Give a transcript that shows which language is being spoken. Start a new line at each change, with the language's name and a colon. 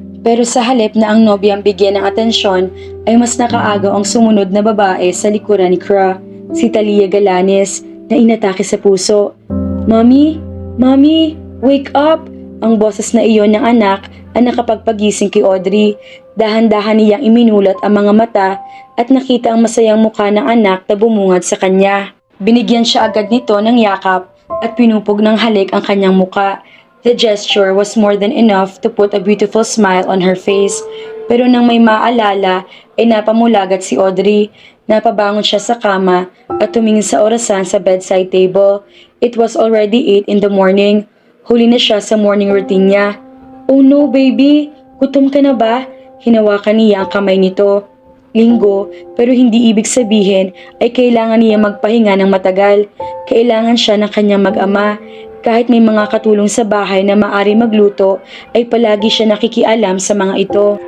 Filipino: Pero sa halip na ang nobya ang bigyan ng atensyon ay mas nakaagaw ang sumunod na babae sa likuran ni Kra, si Talia Galanes, na inatake sa puso.
English: Mommy? Mommy? Wake up!
Filipino: Ang boses na iyon ng anak ang nakapagpagising kay Audrey. Dahan-dahan niyang iminulat ang mga mata at nakita ang masayang mukha ng anak na bumungad sa kanya. Binigyan siya agad nito ng yakap at pinupog ng halik ang kanyang muka.
English: The gesture was more than enough to put a beautiful smile on her face.
Filipino: Pero nang may maalala ay napamulagat si Audrey. Napabangon siya sa kama at tumingin sa orasan sa bedside table.
English: It was already 8 in the morning.
Filipino: Huli na siya sa morning routine niya.
English: Oh no, baby!
Filipino: Gutom ka na ba? Hinawakan niya ang kamay nito. Linggo, pero hindi ibig sabihin ay kailangan niya magpahinga ng matagal. Kailangan siya ng kanyang mag-ama. Kahit may mga katulong sa bahay na maari magluto, ay palagi siya nakikialam sa mga ito.